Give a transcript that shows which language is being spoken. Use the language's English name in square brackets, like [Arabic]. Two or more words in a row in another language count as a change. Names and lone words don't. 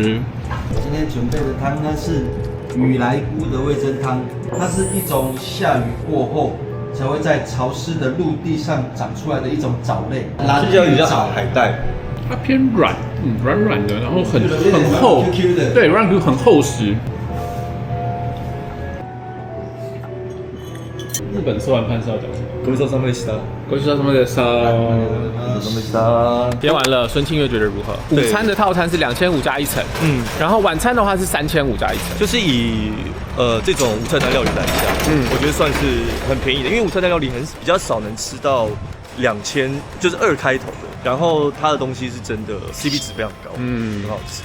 [Chinese] 今天准备的汤呢是雨来菇的味噌汤，它是一种下雨过后才会在潮湿的陆地上长出来的一种藻类，这叫比较海带。它偏软，软软的，然后很厚， Q 的，对，软 Q 很厚实。日本吃完饭是要讲什么？ [Japanese] ごちそうさまでした。ごちそうさまでした。ごちそうさまでした。 [Chinese] 点完了，孙庆月觉得如何？午餐的套餐是2500加一层，然后晚餐的话是3500加一层。就是以这种无菜单料理来讲，我觉得算是很便宜的，因为无菜单料理比较少能吃到2000，就是2开头的。然后它的东西是真的 CP 值非常高，很好吃。